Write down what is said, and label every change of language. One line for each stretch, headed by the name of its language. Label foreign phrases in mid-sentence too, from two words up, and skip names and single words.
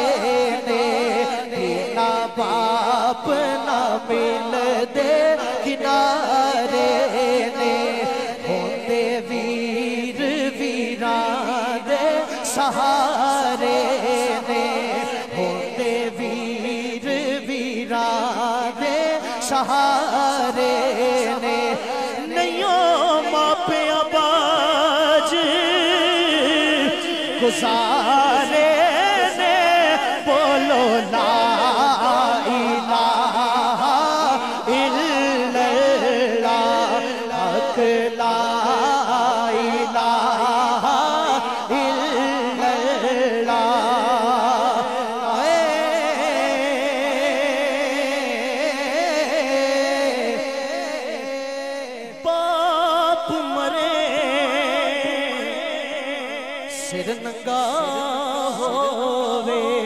Punjabi: نے بنا باپ نہ مل دے کنارے نے ہوندے ویر ویراں دے سہارے نے ہوندے ویر ویراں دے سہارے نے نئیوں ماپیا باج گزارے نے بولو لا
Arabic: إله إلا الله حق لا إله
Punjabi: باپ مرے سر ننگا ہووے